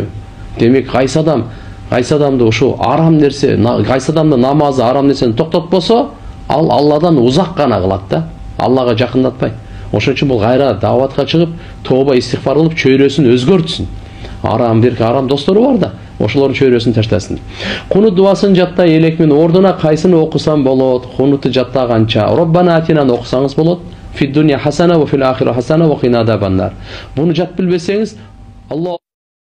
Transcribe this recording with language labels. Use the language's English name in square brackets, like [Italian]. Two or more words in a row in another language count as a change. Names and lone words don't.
[Kyrgyz] Демек кайсы адамды ушу арам нерсе, кайсы адамды намазы арам нерсени токтотпосо, ал Алладан узак гана кылат да, Аллага жакындатпайт. Ошон үчүн бул кайра даватка чыгып, тооба истигфар кылып, чөйрөсүн өзгөртсүн. Арам достору бар да, ошолордун чөйрөсүн таштасын. Кунут дуасын жаттай элекмин, ордуна кайсыны окусам болот? Кунуту жаттаганча Роббана атинаны окусаңыз болот. [Arabic] في الدنيا حسنة وفي الآخرة حسنة وقنا عذاب النار. [Kyrgyz] Буну жат билбесеңиз, Алла